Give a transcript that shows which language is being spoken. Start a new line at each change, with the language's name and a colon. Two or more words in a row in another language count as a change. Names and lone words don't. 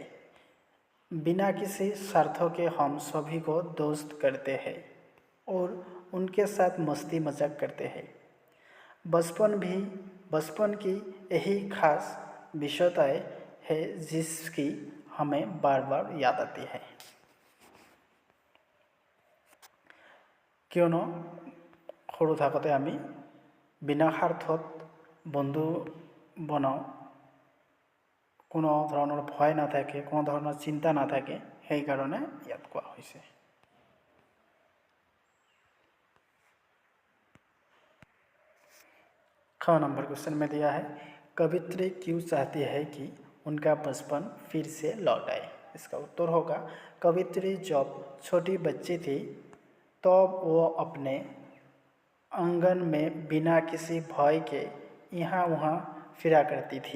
Hindi: बिना किसी स्वार्थों के हम सभी को दोस्त करते हैं और उनके साथ मस्ती मजाक करते हैं। बचपन की यही खास विशेषताएं है जिसकी हमें बार बार याद आती है।
Assamese: কিয়নো সৰু থাকোঁতে আমি বিনা স্বাৰ্থত বন্ধু বনাওঁ, কোনো ধৰণৰ ভয় নাথাকে, কোনো ধৰণৰ চিন্তা নাথাকে, সেইকাৰণে ইয়াত কোৱা হৈছে।
Hindi: ख
English: number question
Hindi: में दिया है, कवित्री क्यों चाहती है कि उनका बचपन फिर से लौट आए। इसका उत्तर होगा, कवित्री जब छोटी बच्ची थी तब वो अपने आंगन में बिना किसी भय के यहाँ वहाँ फिरा करती थी।